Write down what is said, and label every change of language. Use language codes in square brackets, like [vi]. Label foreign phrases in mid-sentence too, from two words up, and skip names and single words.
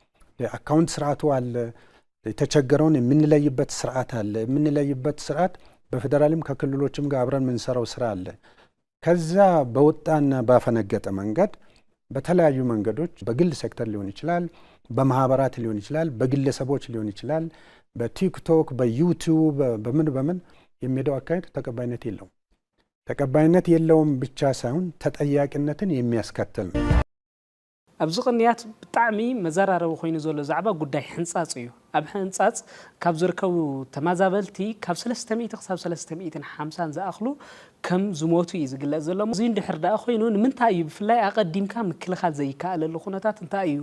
[am] የአካውንት ስርዓቱ አለ የተቸገረውን የምንለይበት ስርዓት አለ የምንለይበት ስርዓት በፌደራልም ከክልሎችም ጋር አብረን የምንሰራው ስራ አለ። ከዛ በወጣና ባፈነገጠ መንገድ በተለያዩ መንገዶች በግል ሴክተር ሊሆን ይችላል፣ በማህበራት ሊሆን ይችላል፣ በግለሰቦች ሊሆን ይችላል፣ በቲክቶክ በዩቲዩብ በምን የሚሄደው አካሄድ ተቀባይነት የለውም። ተቀባይነት የለውም ብቻ ሳይሆን ተጠያቂነትን የሚያስከትል ነው። [ti] ኣብዚ ቅንያት ብጣዕሚ መዘራረቢ ኮይኑ ዘሎ ዛዕባ ጉዳይ ሕንፃፅ እዩ። ኣብ ሕንፃፅ ካብ ዝርከቡ ተመዛበልቲ ካብ 300 ክሳብ 350 ዝኣኽሉ ከም ዝሞቱ እዩ ዝግለጽ ዘሎ። እዚ እንድሕር ደኣ ኮይኑ ንምንታይ እዩ ብፍላይ ኣቐዲምካ ምክልኻል ዘይከኣለሉ ኩነታት እንታይ እዩ?